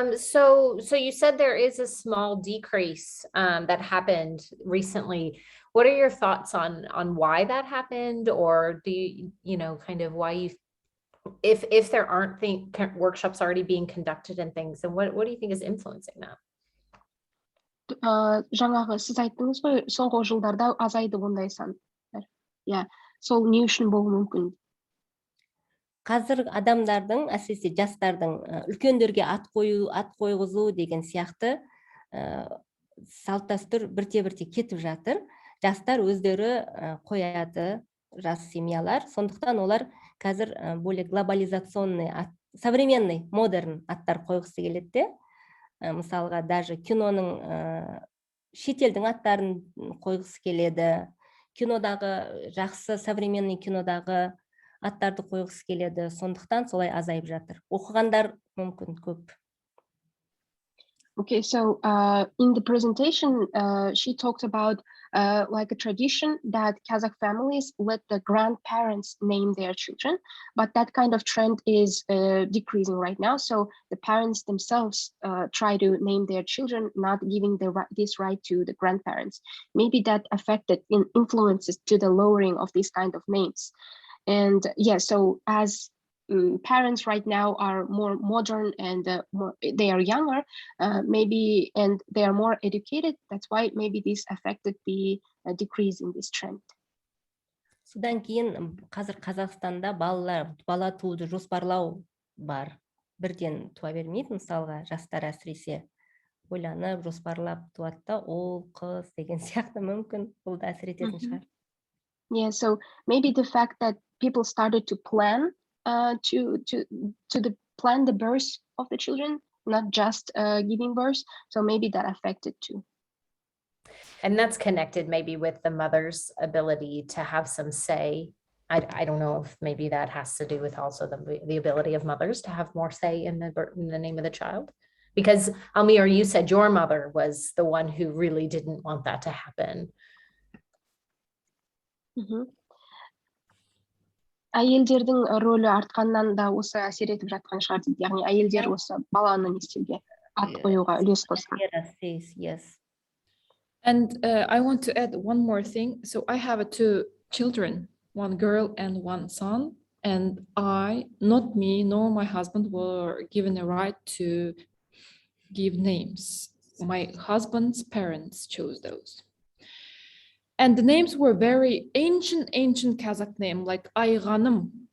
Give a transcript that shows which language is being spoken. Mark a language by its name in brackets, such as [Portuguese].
[English] So you said there is a small decrease that happened recently. What are your thoughts on why that happened, or do you know kind of why you, if there aren't workshops already being conducted and things, and what do you think is influencing that? [Kazakh] Жаңағы сіз айттыңыз ғой, соңғы жылдарда азайды ондай сандар. Иә, сол не үшін болуы мүмкін? Қазір адамдардың, әсіресе жастардың үлкендерге ат қойғызу деген сияқты салт дәстүр бірте-бірте кетіп жатыр. Жастар өздері қояды, жас семьялар. Сондықтан олар қазір [Russian] более глобализационный, современный, [Kazakh] модерн аттар қойғысы келеді. Мысалға, даже киноның шетелдің аттарын қойғысы келеді. Кинодағы жақсы, современный кинодағы аттарды қойғысы келеді. Сондықтан солай азайып жатыр. Оқығандар мүмкін көп. [English] Okay, so in the presentation, she talked about like a tradition that Kazakh families let the grandparents name their children, but that kind of trend is decreasing right now. So the parents themselves try to name their children, not giving this right to the grandparents. Maybe that affected influences to the lowering of these kind of names. And yeah, so as parents right now are more modern and they are younger, maybe, and they are more educated. That's why maybe this affected the decrease in this trend. [Kazakh] Содан кейін қазір Қазақстанда бала тууды жоспарлау бар. Бірден туа бермейді, мысалға, жастар әсіресе ойланып, жоспарлап туады да, ол қыз деген сияқты мүмкін бұл да әсер ететін шығар. [English] Yeah, so maybe the fact that people started to plan plan the birth of the children, not just giving birth. So maybe that affected too. And that's connected maybe with the mother's ability to have some say. I don't know if maybe that has to do with also the ability of mothers to have more say in the name of the child. Because Almir, you said your mother was the one who really didn't want that to happen. [Kazakh] Әйелдердің рөлі артқаннан да осы әсер етіп жатқан шығар дейді. Яғни әйелдер осы баланы не істеуге, ат қоюға үлес қосқан. [English] Yes. And I want to add one more thing. So I have two children, one girl and one son, and not me, nor my husband were given a right to give names. My husband's parents chose those. And the names were very ancient Kazakh name, like Ayğanım.